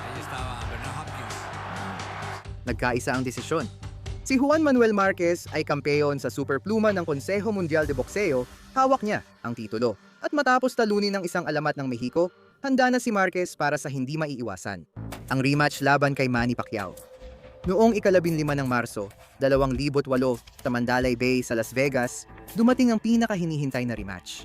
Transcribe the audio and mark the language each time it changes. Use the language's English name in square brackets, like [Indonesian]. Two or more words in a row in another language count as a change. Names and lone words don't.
[Spanish] Ahí estaba Bernard Hopkins. [Filipino] Nagkaisa ang desisyon. Si Juan Manuel Marquez ay kampeon sa Superpluma ng Consejo Mundial de Boxeo, hawak niya ang titulo. At matapos talunin ng isang alamat ng Mexico, handa na si Marquez para sa hindi maiiwasan. Ang rematch laban kay Manny Pacquiao. Noong 15 ng Marso, 2008 sa Mandalay Bay sa Las Vegas, dumating ang pinakahinihintay na rematch.